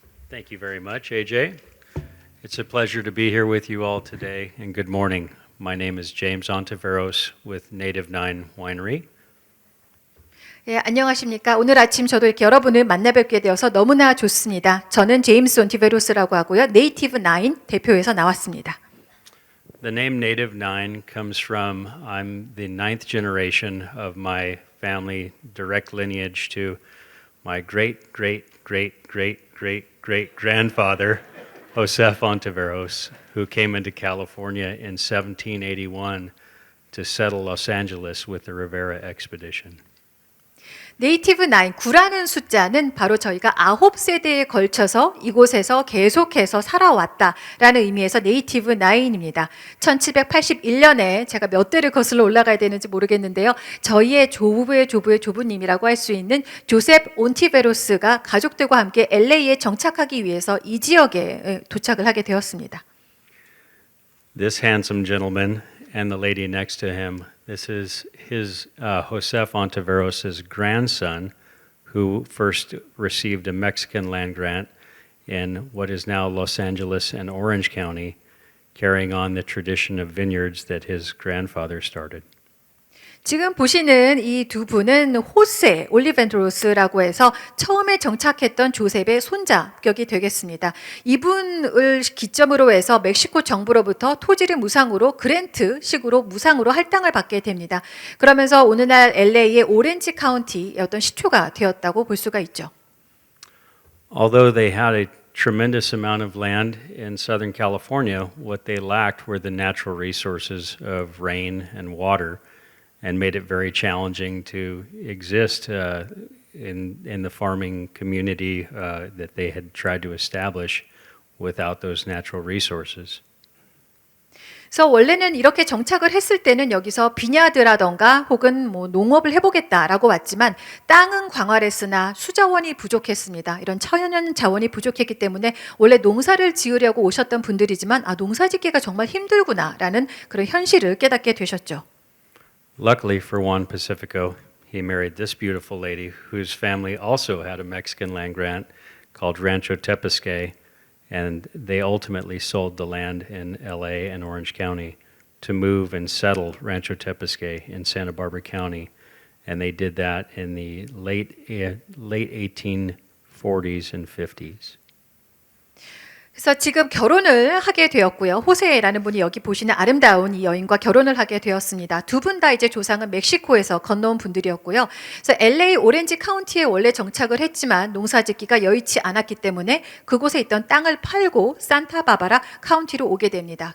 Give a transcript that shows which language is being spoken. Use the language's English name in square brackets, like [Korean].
[English] Thank you very much, AJ. It's a pleasure to be here with you all today, and good morning. My name is James Ontiveros with Native Nine Winery. [Korean] 예, 안녕하십니까. 오늘 아침 저도 이렇게 여러분을 만나뵙게 되어서 너무나 좋습니다. 저는 제임스 온티베로스라고 하고요. 네이티브 9 대표에서 나왔습니다. [English] The name Native Nine comes from I'm the 9th generation of my family direct lineage to my great great great great great great grandfather Josef Ontiveros, who came into California in 1781 to settle Los Angeles with the Rivera expedition. [Korean] 네이티브 9, 9라는 숫자는 바로 저희가 9세대에 걸쳐서 이곳에서 계속해서 살아왔다라는 의미에서 네이티브 9입니다. 1781년에 제가 몇 대를 거슬러 올라가야 되는지 모르겠는데요. 저희의 조부의 조부의 조부님이라고 할 수 있는 조셉 온티베로스가 가족들과 함께 LA에 정착하기 위해서 이 지역에 도착을 하게 되었습니다. [English] This handsome gentleman and the lady next to him, this is his Josef Ontiveros' grandson, who first received a Mexican land grant in what is now Los Angeles and Orange County, carrying on the tradition of vineyards that his grandfather started. [Korean] 지금 보시는 이 두 분은 호세 올리벤드로스라고 해서 처음에 정착했던 조셉의 손자격이 되겠습니다. 이분을 기점으로 해서 멕시코 정부로부터 토지를 무상으로 그랜트식으로 무상으로 할당을 받게 됩니다. 그러면서 오늘날 LA의 오렌지 카운티의 어떤 시초가 되었다고 볼 수가 있죠. [English] Although they had a tremendous amount of land in Southern California, what they lacked were the natural resources of rain and water, and made it very challenging to exist in the farming community that they had tried to establish without those natural resources. [Korean] 그래서 원래는 이렇게 정착을 했을 때는 여기서 비냐드라던가 혹은 뭐 농업을 해보겠다라고 왔지만 땅은 광활했으나 수자원이 부족했습니다. 이런 천연 자원이 부족했기 때문에 원래 농사를 지으려고 오셨던 분들이지만 농사 짓기가 정말 힘들구나라는 그런 현실을 깨닫게 되셨죠. [English] Luckily for Juan Pacifico, he married this beautiful lady whose family also had a Mexican land grant called Rancho Tepisque, and they ultimately sold the land in LA and Orange County to move and settle Rancho Tepisque in Santa Barbara County, and they did that in the late 1840s and 50s. [Korean] 그래서 지금 결혼을 하게 되었고요. 호세라는 분이 여기 보시는 아름다운 이 여인과 결혼을 하게 되었습니다. 두 분 다 이제 조상은 멕시코에서 건너온 분들이었고요. 그래서 LA 오렌지 카운티에 원래 정착을 했지만 농사짓기가 여의치 않았기 때문에 그곳에 있던 땅을 팔고 산타바바라 카운티로 오게 됩니다.